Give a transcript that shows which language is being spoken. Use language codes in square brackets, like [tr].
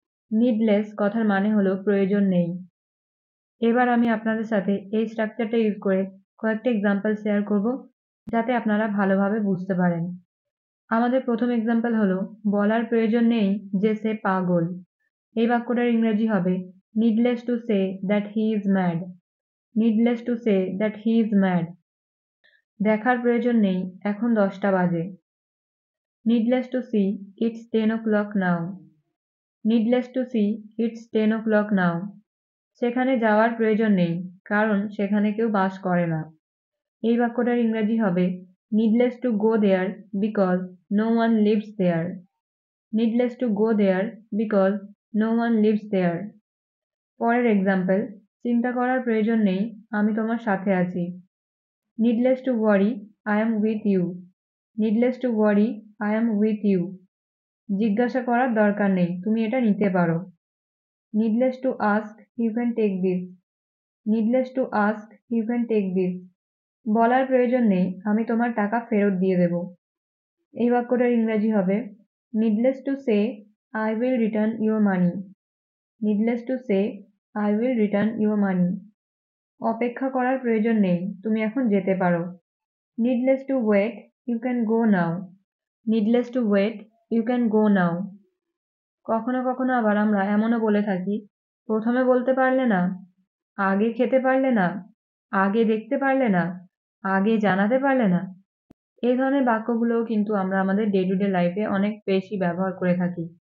[bn] Needless কথার মানে হলো প্রয়োজন নেই। এবার আমি আপনাদের সাথে এই স্ট্রাকচারটা ইউজ করে কয়েকটা এক্সাম্পল শেয়ার করব, যাতে আপনারা ভালোভাবে বুঝতে পারেন। আমাদের প্রথম এক্সাম্পল হলো বলার প্রয়োজন নেই যে সে পাগল। এই বাক্যটার ইংরেজি হবে [en] needless to say that he is mad. needless to say that he is mad. [bn] দেখার প্রয়োজন নেই, এখন 10টা বাজে। [en] needless to see, it's 10 o'clock now. needless to see, it's 10 o'clock now. [bn] সেখানে যাওয়ার প্রয়োজন নেই, কারণ সেখানে কেউ বাস করে না। এই বাক্যটার ইংরেজি হবে [en] needless to go there because no one lives there. needless to go there because no one lives there. [bn] পরের এক্সাম্পল, চিন্তা করার প্রয়োজন নেই, আমি তোমার সাথে আছি। [en] needless to worry, I am with you. needless to worry, I am with you. [bn] জিজ্ঞাসা করার দরকার নেই, তুমি এটা নিতে পারো। [en] needless to ask, you can take this. needless to ask, you can take this. [bn] বলার প্রয়োজন নেই, আমি তোমার টাকা ফেরত দিয়ে দেব। এই বাক্যটার ইংরেজি হবে [en] needless to say, I will return your money. needless to say, I will return your money. [bn] অপেক্ষা করার প্রয়োজন নেই, তুমি এখন যেতে পারো। [en] needless to wait, you can go now. needless to wait, you can go now. [bn] কখনো কখনো আবার আমরা এমনও বলে থাকি, প্রথমে বলতে পারলে না, আগে খেতে পারলে না, আগে দেখতে পারলে না, আগে জানাতে পারলে না। এই ধরনের বাক্যগুলোও কিন্তু আমরা আমাদের ডে টু ডে লাইফে অনেক বেশি ব্যবহার করে থাকি।